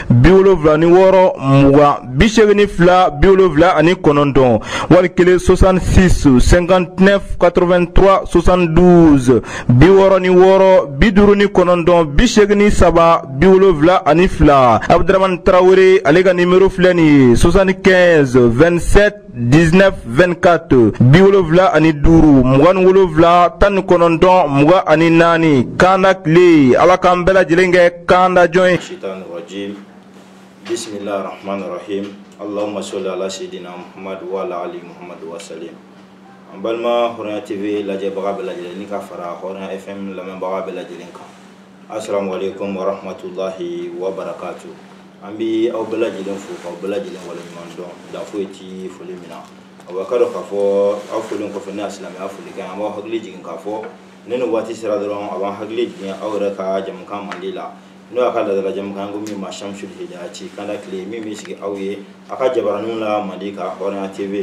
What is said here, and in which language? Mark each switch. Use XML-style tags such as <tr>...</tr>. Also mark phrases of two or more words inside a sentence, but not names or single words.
<bm>76 20 82 79 wali kelen 66 59 83 72 66 59 83 72 Abdramane Traoré ale ka numéro filɛ nin ye 75 27 19 24 75 27 19 Kanda kle. Ala k'an bɛɛ lajɛlen kɛ Kanda jɔn ye.</bm> <ar>بسم الله الرحمن الرحيم. اللهم صل على سيدنا محمد وعلى آل محمد وسلم.</ar> <bm>An balima Hɔrɔnya TV lajɛbaga bɛɛ lajɛlen ni ka fara Hɔrɔnya FM lamɛnbaga bɛɛ lajɛlen kan.</bm> <ar>السلام عليكم ورحمة الله وبركاته.</ar> <bm>An bi aw bɛɛ lajɛlen fo k'aw bɛɛ lajɛlen waleɲuman dɔn dan foyi ti foli min na. Aw ka dɔn k'a fɔ aw folen kɔfɛ ne silamɛya foli kɛ an b'aw hakili jigin k'a fɔ ne ni waati sera dɔrɔn a b'an hakili jigin aw yɛrɛ ka jamukan mandi la. N'o y'a ka ladala jamukan ko min ma Shamsul Hidayati Kanda kle min bɛ sigi aw ye a ka jabaraninw la mandi ka Hɔrɔnya TV.</bm>